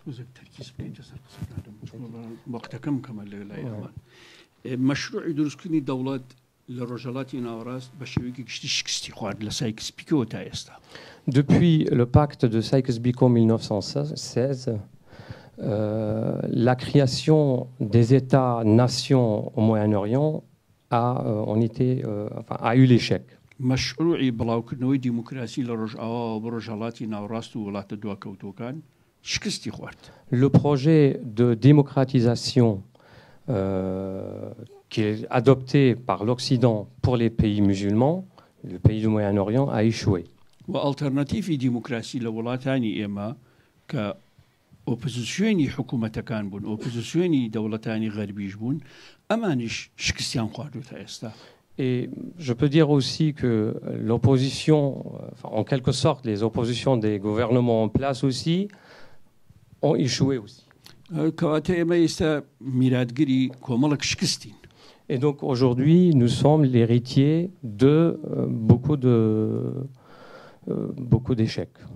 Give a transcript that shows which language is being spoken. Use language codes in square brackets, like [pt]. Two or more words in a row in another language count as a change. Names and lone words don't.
[fr] Depuis le pacte de Sykes-Picot 1916, la création des États-nations au Moyen-Orient a eu l'échec. [ckb] مشروعي بلاوكردنەوەی دیموکراسی لە ڕۆژئاوا بۆ ڕۆژهەڵاتی ناوڕاست و وڵاتە دواکەوتوەکان شکستی خوارد. [fr] Le projet de démocratisation qui est adopté par l'Occident pour les pays musulmans, le pays du Moyen-Orient, a échoué. [ckb] و ئالتەرناتیڤی دیموکراسی لە وڵاتانی ئێمە کە ئۆپۆزیسیۆنی حکوومەتەکان بوون، ئۆپۆزیسیۆنی دەوڵەتانی غەربیش بوون، ئەمانیش شکستیان خواردوتە ئێستا. [fr] Et je peux dire aussi que l'opposition, en quelque sorte, les oppositions des gouvernements en place aussi, ont échoué aussi. Et donc aujourd'hui, nous sommes l'héritier de beaucoup d'échecs.